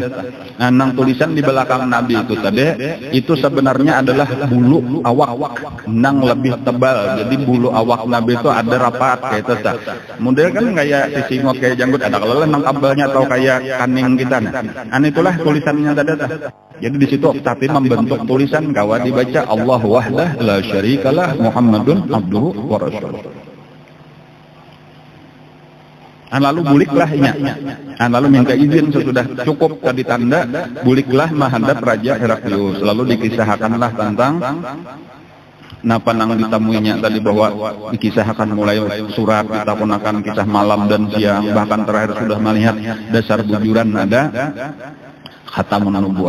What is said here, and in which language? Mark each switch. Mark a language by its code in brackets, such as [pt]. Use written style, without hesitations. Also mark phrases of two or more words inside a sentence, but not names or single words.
[bjn] Nang tulisan di belakang Nabi itu tadi itu sebenarnya adalah bulu awak nang lebih tebal. Jadi bulu awak Nabi itu ada rapat kayak itu. Model kan kayak sisingot kayak janggut ada kalau nang kabelnya atau kayak kaning kita. Itulah tulisannya data. Jadi di situ tapi membentuk tulisan kawan dibaca [ar] الله وحده لا شريك له محمد عبده ورسوله. [bjn] Lalu buliklah inya. Lalu minta izin sesudah cukup tadi tanda, buliklah menghadap Raja Heraklius. Lalu dikisahkanlah tentang napa nang ditemuinya tadi bahwa dikisahkan mulai surat ditakunakan kisah malam dan siang, bahkan terakhir sudah melihat dasar bujuran ada [ar] خاتم النبوة.